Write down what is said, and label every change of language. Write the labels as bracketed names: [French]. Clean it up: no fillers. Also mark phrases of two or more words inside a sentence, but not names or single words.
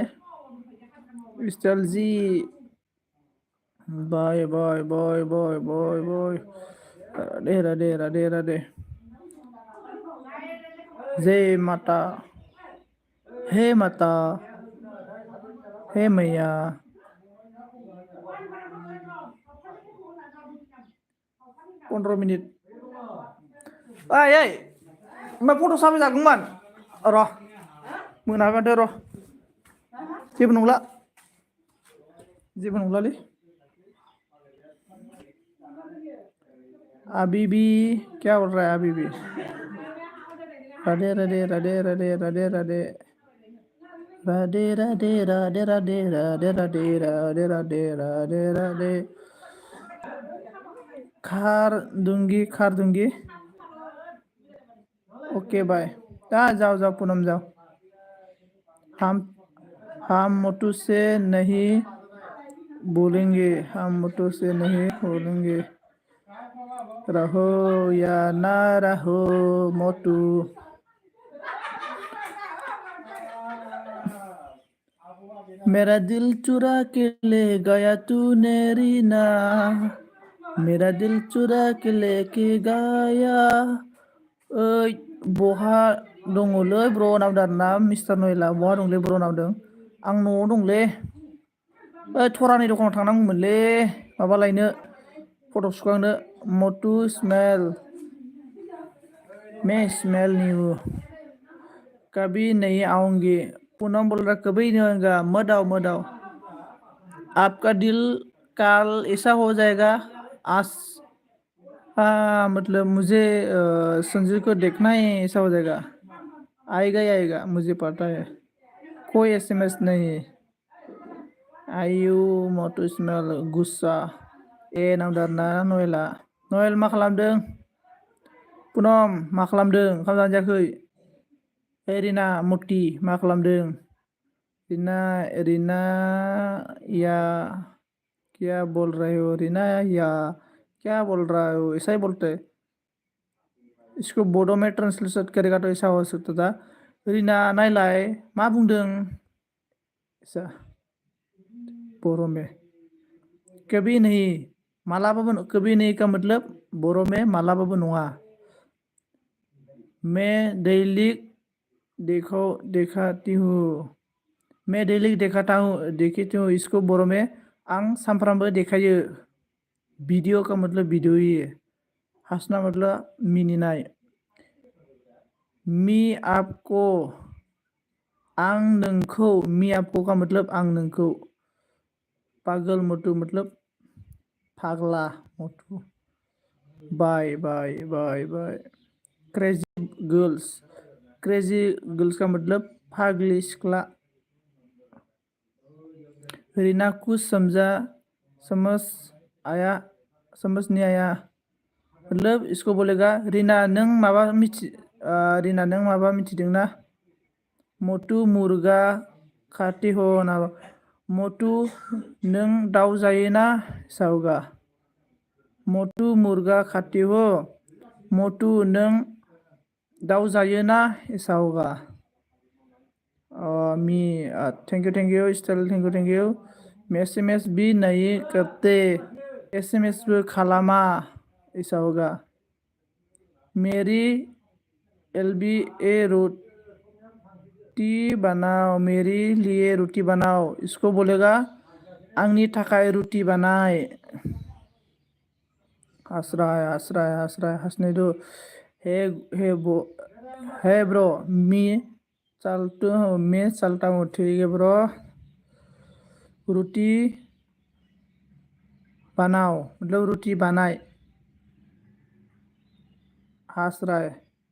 [Hindi] विशाल जी बाय बाय बाय बाय बाय बाय। राधे राधे राधे राधे। जय माता, हे माता, हे मैया। 15 मिनिट। [Bodo] ओइ मा फट' साफाय जागौमोन र' मोनाबादो र' जेबो नंला, जेबो नंलालै। [Hindi] अबीबी क्या बोल रहा है अबीबी? राधे राधे राधे राधे राधे राधे राधे राधे राधे राधे राधे राधे राधे राधे राधे राधे। खार दूंगी। ओके बाय। जाओ जाओ पूनम जाओ। हम मोटू से नहीं बोलेंगे, हम मोटू से नहीं बोलेंगे। रहो या ना रहो मोटू। मेरा दिल चुरा के ले गया तूने रीना, मेरा दिल चुरा के लेके गया। [Bodo] ओइ बहा दङलै ब्र नावदों आरोना मिस्टार नयला, बहा दंलै ब्र नावदों? आं न'आव दंलै। ओइ थरानि दखानाव थांनांगौमोनलै माबा लायनो, फट' सुखांनो। [Hindi] मोटू स्मेल, मैं स्मेल न्यू, कभी नहीं आऊंगी। पूनम बोल रहा कभी नहीं आऊंगा। मत आओ। आपका दिल काल ऐसा हो जाएगा। आज मतलब मुझे संजू को देखना ही ऐसा हो जाएगा। आएगा ही आएगा, मुझे पता है। कोई एसएमएस नहीं। आयु मोटू स्मेल गुस्सा। [Bodo] ए नावदारना नयला। नयल मा खालामदों? पूनम मा खालामदों? ओंखाम जायाखै? रिना मति मा खालामदों? [Hindi] रीना या क्या बोल रहे हो? रीना या क्या बोल रहा हो? ऐसा ही बोलते। इसको बोर्डो में ट्रांसलेट करेगा तो ऐसा हो सकता था। [Bodo] रीना नायलाय मा बुंदों? [Hindi] ऐसा बोरो में कभी नहीं, मालाबाबो कभी नहीं का मतलब बोरो में [Bodo] मालाबाबो नङा। [Hindi] मैं डेली दिखाती हूँ, मैं डेली देखती हूँ इसको बोरो में [Bodo] आं सानफ्रामबो देखायो। [Hindi] वीडियो का मतलब वीडियो ही है। हंसना मतलब मिनिनाय। मी आपको, [Bodo] आं नोंखौ, [Hindi] मी आपको का मतलब [Bodo] आं नोंखौ। [Hindi] पागल मोटू मतलब पागला मोटू। बाय बाय बाय बाय। [English] crazy girls [Hindi] का मतलब [Bodo] पागली सिख्ला। [Hindi] रीना कुछ समझ नहीं आया मतलब इसको बोलेगा रीना [Bodo] नों माबा मिथिदों ना? [Hindi] मोटू मुर्गा खाती हो ना? मोटू [Bodo] नों दाउ जायो ना? [Hindi] ऐसा होगा। मोटू मुर्गा खाती हो, मोटू [Bodo] नों दाउ जायो ना? [Hindi] ऐसा होगा। [English] me thank you style, thank you. [Hindi] मैं एसएमएस भी नहीं करते, एसएमएस भी खालामा, ऐसा होगा। मेरी एलबी ए रोटी बनाओ, मेरे लिए रोटी बनाओ। इसको बोलेगा [Bodo] आंनि थाखाय रुटि बानाय। [Hindi] हंसराय हंसने दो। [English] hey bro [Hindi] मैं चलता हूँ। ठीक है ब्रो। रोटी बनाओ मतलब रोटी बनाए। हंस रहा है।